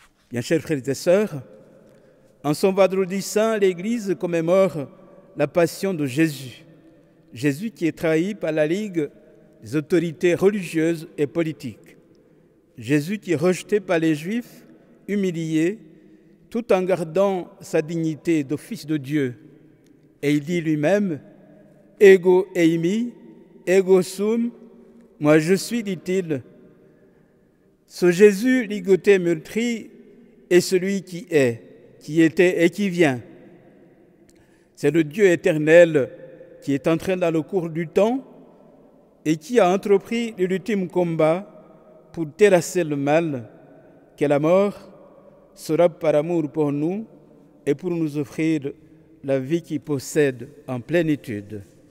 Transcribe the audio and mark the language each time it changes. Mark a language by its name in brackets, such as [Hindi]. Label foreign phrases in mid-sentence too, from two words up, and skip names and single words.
[French] Bien chers frères et sœurs, en son vendredi saint, l'Église commémore la passion de Jésus. Jésus qui est trahi par la Ligue des autorités religieuses et politiques. Jésus qui est rejeté par les Juifs, humilié, tout en gardant sa dignité de fils de Dieu. Et il dit lui-même, « [Greek] Ego eimi, [Latin] ego sum », [French] moi je suis, dit-il. Ce Jésus ligoté, meurtri, est celui qui est, qui était et qui vient. C'est le Dieu éternel qui est entré dans le cours du temps et qui a entrepris l'ultime combat pour terrasser le mal, qu'est la mort, sera par amour pour nous et pour nous offrir la vie qu'il possède en plénitude.